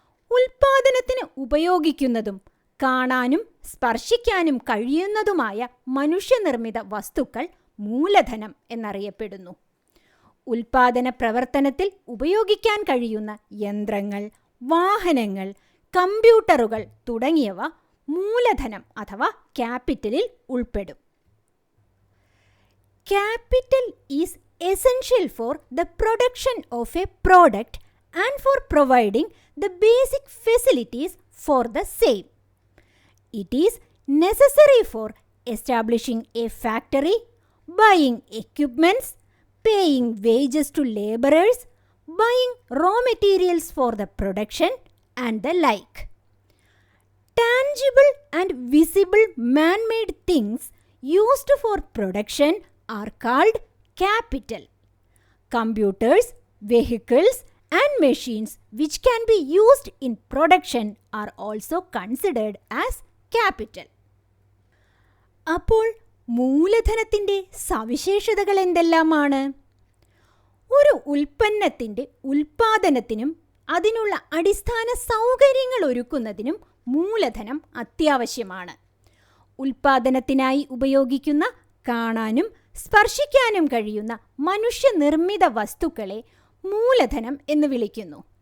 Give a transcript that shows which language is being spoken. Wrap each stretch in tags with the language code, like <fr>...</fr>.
<ml>ഉൽപ്പാദനത്തിന് ഉപയോഗിക്കുന്നതും കാണാനും സ്പർശിക്കാനും കഴിയുന്നതുമായ മനുഷ്യനിർമ്മിത വസ്തുക്കൾ മൂലധനം എന്നറിയപ്പെടുന്നു. ഉൽപ്പാദന പ്രവർത്തനത്തിൽ ഉപയോഗിക്കാൻ കഴിയുന്ന യന്ത്രങ്ങൾ, വാഹനങ്ങൾ, കമ്പ്യൂട്ടറുകൾ തുടങ്ങിയവ മൂലധനം അഥവാ ക്യാപിറ്റലിൽ ഉൾപ്പെടും.</ml> <en>Capital is essential for the production of a product and for providing the basic facilities for the same. It is necessary for establishing a factory, buying equipments, paying wages to laborers, buying raw materials for the production, and the like. Tangible and visible man-made things used for production are called capital. Computers, vehicles, and machines which can be used in production are also considered as capital.</en> <ml>അപ്പോൾ മൂലധനത്തിൻ്റെ സവിശേഷതകൾ എന്തെല്ലാമാണ്? ഒരു ഉൽപ്പന്നത്തിൻ്റെ ഉൽപ്പാദനത്തിനും അതിനുള്ള അടിസ്ഥാന സൗകര്യങ്ങൾ ഒരുക്കുന്നതിനും മൂലധനം അത്യാവശ്യമാണ്. ഉൽപ്പാദനത്തിനായി ഉപയോഗിക്കുന്ന കാണാനും സ്പർശിക്കാനും കഴിയുന്ന മനുഷ്യനിർമ്മിത വസ്തുക്കളെ മൂലധനം എന്ന് വിളിക്കുന്നു.</ml>